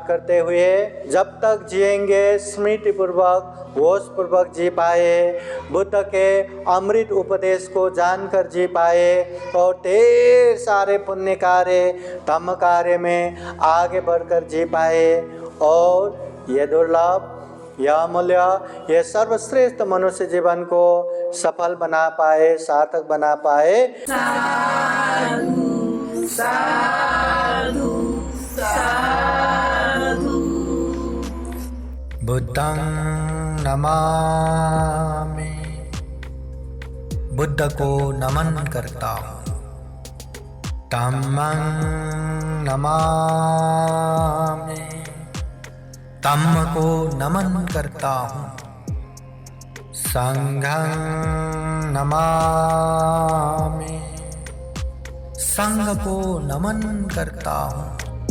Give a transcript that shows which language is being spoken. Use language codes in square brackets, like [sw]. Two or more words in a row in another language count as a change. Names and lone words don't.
[hi] करते हुए जब तक जिएंगे स्मृति पूर्वक, होश पूर्वक जी पाए, बुद्ध के अमृत उपदेश को जानकर जी पाए और ढेर सारे पुण्य कार्य, धम्म कार्य में आगे बढ़कर जी पाए और ये दुर्लभ, यह अमूल्य, यह सर्वश्रेष्ठ मनुष्य जीवन को सफल बना पाए, सार्थक बना पाए। [pi] साधु साधु। बुद्धं नमामि, [hi] बुद्ध को नमन करता हूँ। [pi] धम्मं नमामि, [hi] धम्म को नमन करता हूँ। [pi] संघं नमामि, [hi] संघ को नमन करता हूँ।